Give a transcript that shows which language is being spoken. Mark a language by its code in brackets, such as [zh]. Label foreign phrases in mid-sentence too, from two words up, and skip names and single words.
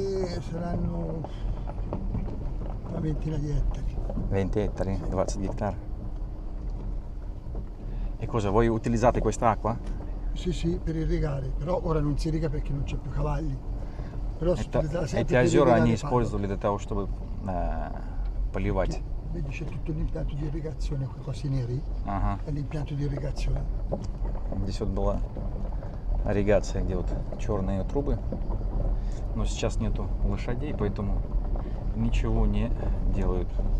[it] Saranno una ventina di ettari. 20 ettari, 20 hectare. E cosa, voi utilizzate quest'acqua? Sì, sì, per irrigare, però ora non si irriga perché non c'è più cavalli. Però si utilizzava sempre [ru] Эти [it] per [ru] озера [it] irrigare [ru] они [it] palle. [ru] использовали для того, чтобы поливать. [it] Vedi c'è tutto l'impianto di irrigazione, quei cosi neri, [ru] Ага. [it] è l'impianto di irrigazione. [ru] Здесь вот была ирригация, где вот черные трубы. Но сейчас нету лошадей, поэтому ничего не делают.